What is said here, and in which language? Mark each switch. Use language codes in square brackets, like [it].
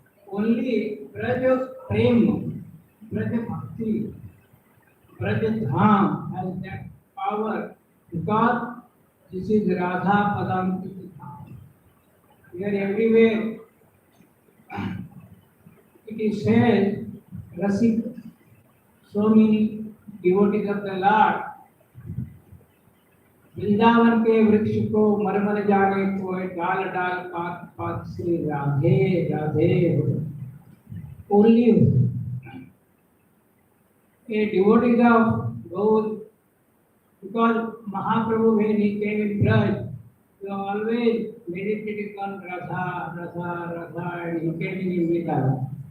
[en] Only Braja Prem, Braja Bhakti, Braja Dham has that power, because this is Radha Padam Dham. Here everywhere it is said, Rasik, so many devotees of the Lord. [hi] Vrindavan के वृक्ष को मरमर जाने को डाल डाल पात पात श्री राधे राधे हो. [en] Only a devotee of Gaur, because Mahaprabhu when he came in Braj, he always meditating on Radha, Radha, Radha, and he came in Vrindavan.